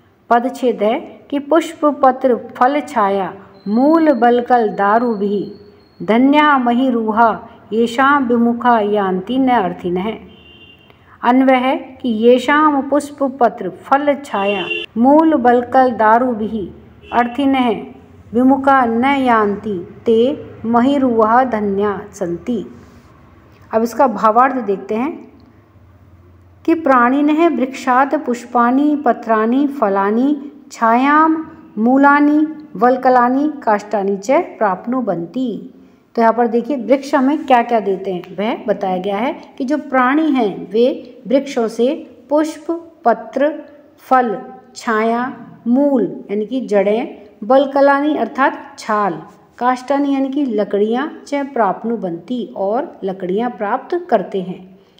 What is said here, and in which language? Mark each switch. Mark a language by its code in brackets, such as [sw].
[hi] पदच्छेद है कि [sa] पुष्प पत्र फल छाया मूल बलकल दारुभिः धन्या महीरुहा येषां विमुखा यान्ति न अर्थिनः। [hi] अन्वय है कि [sa] येषां पुष्प पत्र फल छाया मूल बलकल दारुभिः अर्थिनः विमुखा न यान्ति ते महीरुहा धन्या सन्ति। [hi] अब इसका भावार्थ देखते हैं कि [sa] प्राणिनः वृक्षात् पुष्पाणि पत्राणि फलानि छायां मूलानि वल्कलानि काष्ठानि च प्राप्नुवन्ति। [hi] तो यहाँ पर देखिए वृक्ष हमें क्या क्या देते हैं वह बताया गया है कि जो प्राणी हैं वे वृक्षों से पुष्प, पत्र, फल, छाया, मूल यानी कि जड़ें, बलकलानी अर्थात छाल, काष्ठानी यानी कि लकड़ियाँ, [sa] च प्राप्नुवन्ति [hi] और लकड़ियाँ प्राप्त करते हैं।